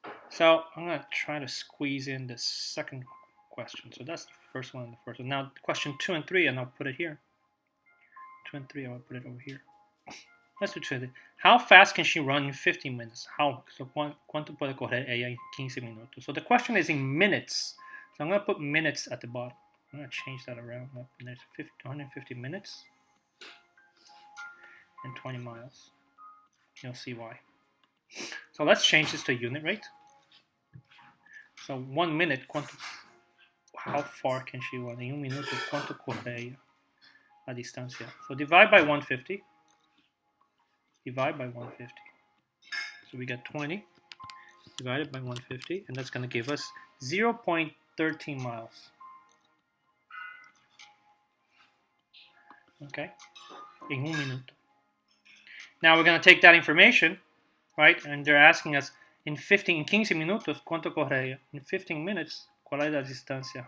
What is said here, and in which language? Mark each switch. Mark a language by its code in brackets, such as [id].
[en] So I'm going to try to squeeze in the second question. So that's the first one and the first one. Now question 2 and 3, and I'll put it here. 2 and 3, I'll put it over here. Let's do 2 and 3. How fast can she run in 15 minutes? [es] So ¿cuánto puede correr ella en 15 minutos? [en] So the question is in minutes. So I'm going to put minutes at the bottom. I'm going to change that around. There's 150 minutes and 20 miles. You'll see why. So let's change this to unit rate. So 1 minute, how far can she run? [es] En un minuto, ¿cuánto corre ella? La distancia. [en] So divide by 150. Divide by 150. So we get 20 divided by 150, and that's going to give us 0.13 miles. Okay? [es] En un minuto. [en] Now we're going to take that information, right? And they're asking us, in 15 [es] minutos, ¿cuánto corre ella? [en] In 15 minutes, [es] ¿cuál es la distancia?